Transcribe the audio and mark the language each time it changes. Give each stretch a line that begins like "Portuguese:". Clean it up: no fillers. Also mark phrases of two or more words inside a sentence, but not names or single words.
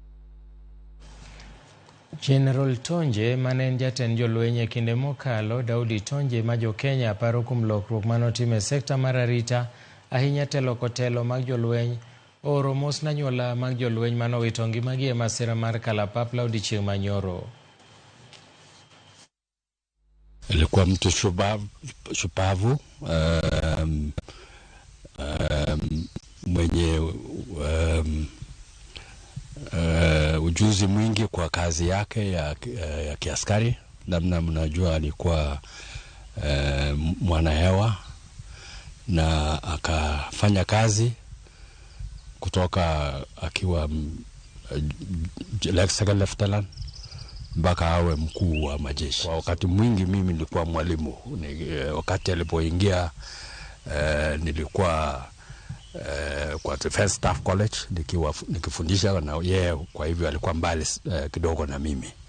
Luo (Kenya and Tanzania): General Tonje manen jatend jolweny e kinde mokalo, Daudi Tonje ma jo Kenya paro kuom lokruok manotime sekta mar arita ahinya telo kotelo mag jolweny oro mos na nyuola mag jolweny manowito ngimagi e masira mar kalapapla odiechieng' manyoro.
Swahili: Alikuwa mtu shupavu mwenye ujuzi mwingi kwa kazi yake ya kiaskari. Namna mnajua alikuwa mwanahewa na akafanya kazi kutoka akiwa
English: second lieutenant
Swahili: mpaka awe mkuu wa majeshi. Kwa wakati mwingi mimi nilikuwa mwalimu. Wakati alipoingia nilikuwa kwa Defense Staff College nikifundisha na yeye, kwa hivyo alikuwa mbali kidogo na mimi.